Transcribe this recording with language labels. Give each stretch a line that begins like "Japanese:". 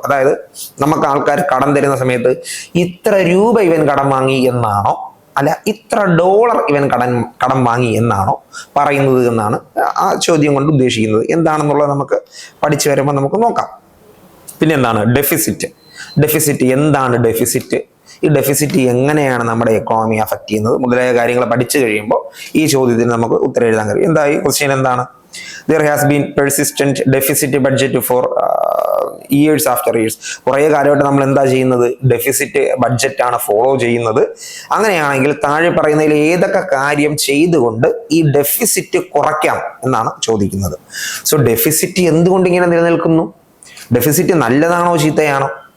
Malayalam: അതായത് നമുക്ക് ആൾക്കാർ കടം തരുന്ന സമയത്ത് ഇത്ര രൂപ ഇവൻ കടം വാങ്ങി എന്നാണോ, അല്ല ഇത്ര ഡോളർ ഇവൻ കടം വാങ്ങി എന്നാണോ പറയുന്നത് എന്നാണ് ആ ചോദ്യം കൊണ്ട് ഉദ്ദേശിക്കുന്നത്. എന്താണെന്നുള്ളത് നമുക്ക് പഠിച്ചു വരുമ്പോൾ നമുക്ക് നോക്കാം. പിന്നെ എന്താണ് ഡെഫിസിറ്റ് എന്താണ് ഡെഫിസിറ്റ്, ഈ ഡെഫിസിറ്റ് എങ്ങനെയാണ് നമ്മുടെ എക്കോണമി അഫക്റ്റ് ചെയ്യുന്നത് മുതലായ കാര്യങ്ങൾ പഠിച്ചു കഴിയുമ്പോൾ ഈ ചോദ്യത്തിന് നമുക്ക് ഉത്തരം എഴുതാൻ കഴിയും. എന്താ ഈ ക്വസ്റ്റ്യൻ എന്താണ്?
English: There has been persistent deficit budget for years after years.
Malayalam: കുറേ കാലമായിട്ട് നമ്മൾ എന്താ ചെയ്യുന്നത്? ഡെഫിസിറ്റ് ബഡ്ജറ്റാണ് ഫോളോ ചെയ്യുന്നത്. അങ്ങനെയാണെങ്കിൽ താഴെ പറയുന്നതിൽ ഏതൊക്കെ കാര്യം ചെയ്തുകൊണ്ട് ഈ ഡെഫിസിറ്റ് കുറയ്ക്കാം എന്നാണ് ചോദിക്കുന്നത്. സോ ഡെഫിസിറ്റ് എന്തുകൊണ്ട് ഇങ്ങനെ നിലനിൽക്കുന്നു? ഡെഫിസിറ്റ് നല്ലതാണോ ചീത്തയാണോ?